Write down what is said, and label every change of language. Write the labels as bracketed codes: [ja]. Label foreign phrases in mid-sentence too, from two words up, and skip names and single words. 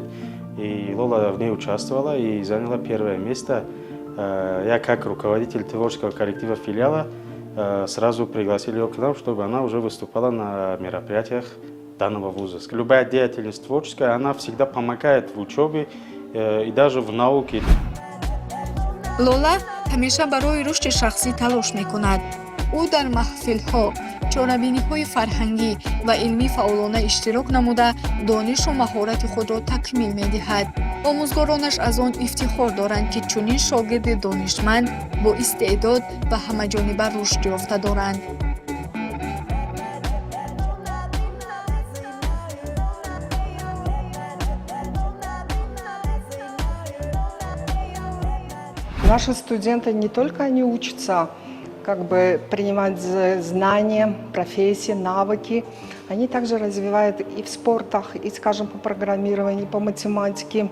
[ru] И Лола в ней участвовала и заняла первое место. Я как руководитель творческого коллектива филиала сразу пригласил ее к нам, чтобы она уже выступала на мероприятиях данного вуза. Любая деятельность творческая, она всегда помогает в учебе и даже в науке. [tg] лола ҳамеша барои рушди шахсӣ талош мекунад. ӯ дар маҳфилҳо, чорабиниҳои фарҳангӣ ва илмӣ фаъолона иштирок намуда, донишу маҳорати худро такмил медиҳад. омӯзгоронаш аз он ифтихор доранд, ки чунин шогирди донишманд бо истеъдод ва ҳамаҷониба рушд ёфта доранд. [ru] Наши студенты не только они учатся, как бы принимать знания, профессии, навыки, они также развивают и в спортах, и, скажем, по программированию, по математике.